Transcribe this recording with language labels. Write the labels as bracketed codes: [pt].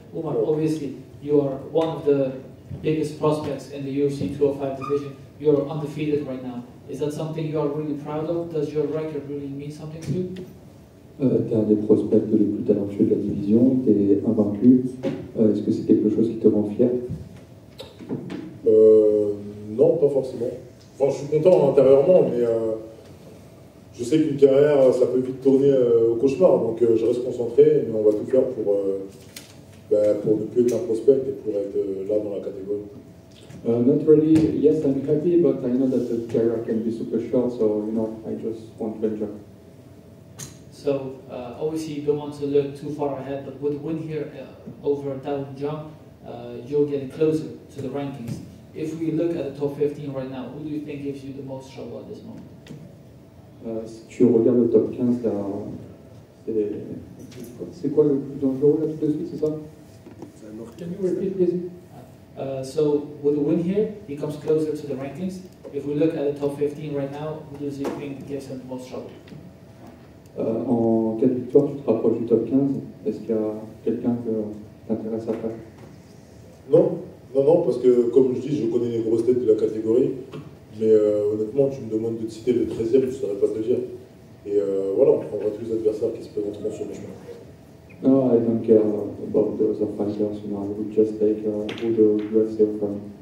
[en] Umar, obviously, you are one of the biggest prospects in the UFC 205 division. You are undefeated right now. Is that something you are really proud of? Does your record really mean something to you? [fr] Tu es un des prospects les plus talentueux de la division, tu es invaincu. Est-ce que c'est quelque chose qui te rend fier? Non, pas forcément. Enfin, je suis content intérieurement, mais je sais qu'une carrière, ça peut vite tourner au cauchemar. Donc je reste concentré, mais on va tout faire pour ne plus être un prospect et pour être là dans la catégorie. [en] Not really. Yes, I'm happy, but I know that the career can be super short, so I just want to enjoy. So obviously you don't want to look too far ahead, but with a win here over Dao Zhang, you're getting closer to the rankings. If we look at the top 15 right now, who do you think gives you the most trouble at this moment? [fr] Si tu regardes le top 15, là, c'est quoi le plus dangereux là tout de suite, c'est ça? [en] Can you repeat, please? So with a win here, he comes closer to the rankings. If we look at the top 15 right now, who do you think gives him the most trouble? [fr] En cas de victoire, tu te rapproches du top 15. Est-ce qu'il y a quelqu'un que t'intéresse à faire? Non, parce que comme je dis, je connais les grosses têtes de la catégorie, mais honnêtement, tu me demandes de citer le 13e, je ne saurais pas te le dire. Et voilà, on prendra tous les adversaires qui se présenteront sur le chemin. [en] No, I don't care about those of fighters, I would just take who the UFC offer me.